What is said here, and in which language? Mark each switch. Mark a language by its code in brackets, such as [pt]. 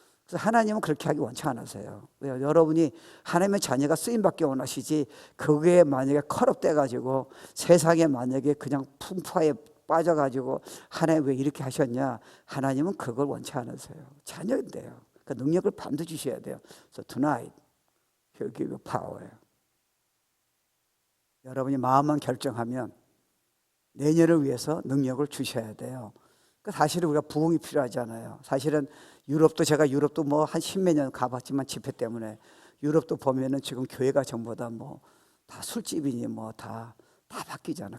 [ko] 그래서 하나님은 그렇게 하기 원치 않으세요. 여러분이 하나님의 자녀가 쓰임받기 원하시지, 그게 만약에 컬업돼가지고 세상에 만약에 그냥 풍파에 빠져가지고 하나님 왜 이렇게 하셨냐, 하나님은 그걸 원치 않으세요. 자녀인데요. 그 능력을 반드시 주셔야 돼요. [en] So tonight He'll give you power. [ko] 여러분이 마음만 결정하면 내년을 위해서 능력을 주셔야 돼요. 사실은 우리가 부흥이 필요하잖아요. 사실은 제가 유럽도 뭐 한 십몇 년 가봤지만 집회 때문에 유럽도 보면은 지금 교회가 전부 다 뭐 다 술집이니 뭐 다 바뀌잖아.